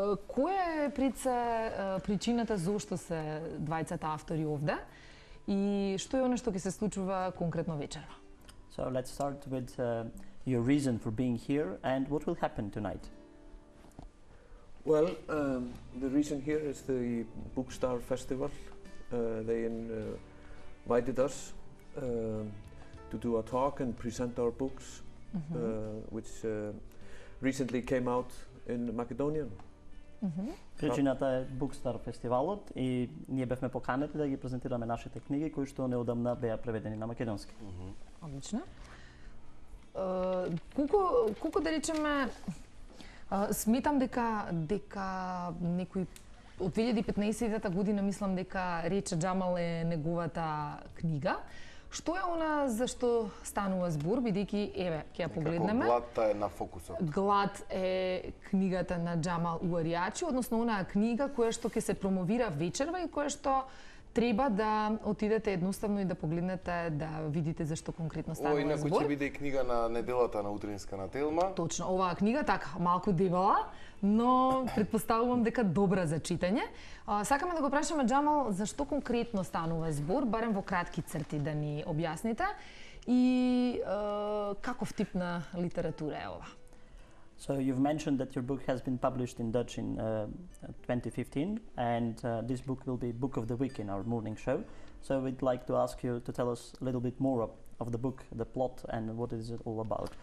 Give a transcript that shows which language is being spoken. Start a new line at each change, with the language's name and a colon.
Macedonian: Која е причината зошто се двајцата автори овде и што е она што ќе се случува конкретно вечерва?
English: So let's start with your reason for being here and what will happen tonight. Well, the reason here is the Bookstar Festival. They invited us to do a talk and present our books, which recently came out in Macedonian.
Macedonian: Причината е Bookstar фестивалот и ние бевме поканети да ги презентираме нашите книги кои што неодамна беа преведени на македонски. Одлично. Колку да речеме, сметам дека некој од 2015 година мислам дека Рече Джамал е неговата книга. Што е она за што станува збор, бидејќи еве ќе ја погледнеме. Глад е на фокусот. Глад е книгата на Джамал Уаријачи, односно онаа книга која што ќе се промовира вечерва и која што треба да отидете едноставно и да погледнете, да видите зашто конкретно станува Инаку збор. ќе биде и книга на неделата на Утринска на Телма. Точно, оваа книга така малку дебела, но претпоставувам дека добра за читање. Сакаме да го прашаме Джамал зашто конкретно станува збор, барем во кратки црти да ни објасните и каков тип на литература е ова?
English: So you've mentioned that your book has been published in Dutch in 2015 and this book will be Book of the Week in our morning show. So we'd like to ask you to tell us a little bit more of the book, the plot and what is it all about.